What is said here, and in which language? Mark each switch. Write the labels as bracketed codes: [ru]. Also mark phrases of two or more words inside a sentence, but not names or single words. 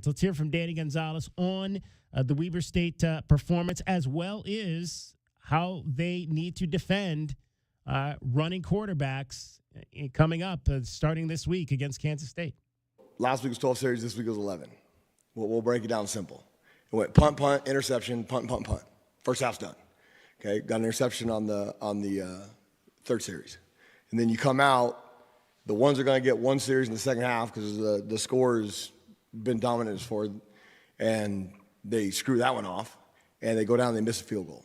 [en] Let's hear from Danny Gonzales on the Weber State performance, as well as how they need to defend running quarterbacks coming up starting this week against Kansas State. Last week was 12 series. This week was 11. We'll break it down simple. It went punt, punt, interception, punt, punt, punt. First half's done. Okay, got an interception on the third series, and then you come out. The ones are going to get one series in the second half because the score has been dominant for, and they screw that one off, and they go down and they miss a field goal.